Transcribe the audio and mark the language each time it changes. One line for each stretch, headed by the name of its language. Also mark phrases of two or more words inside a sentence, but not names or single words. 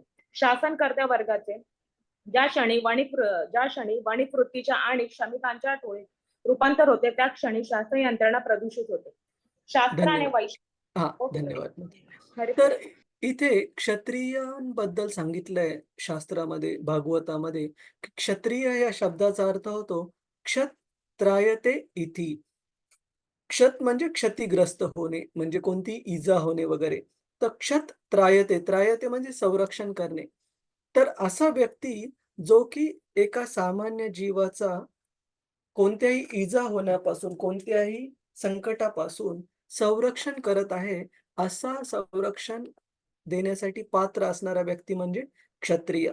Marathi: शासनकर्त्या वर्गाचे ज्या क्षणी वणिक वृत्तीच्या आणि श्रमिकांच्या टोळीत रूपांतर होते, त्या क्षणी शास्त्र यंत्रणा प्रदूषित होते. शास्त्राने धन्यवाद. हां, धन्यवाद. हरे तर इथे क्षत्रियांबद्दल सांगितलंय शास्त्रामध्ये, भागवतामध्ये, की क्षत्रिय या शब्दाचा अर्थ होतो
Sanskrit: क्षत्रायते इति.
Marathi: क्षत म्हणजे क्षतिग्रस्त होणे, म्हणजे कोणती इजा होणे वगैरे. तर
Sanskrit: क्षत त्रायते,
Marathi: त्रायते म्हणजे संरक्षण करणे. तर असा व्यक्ती जो की एका सामान्य जीवाचा कोणत्याही इजा होण्यापासून, कोणत्याही संकटापासून संरक्षण करत आहे, असा संरक्षण देण्यासाठी पात्र असणारा व्यक्ती म्हणजे क्षत्रिय.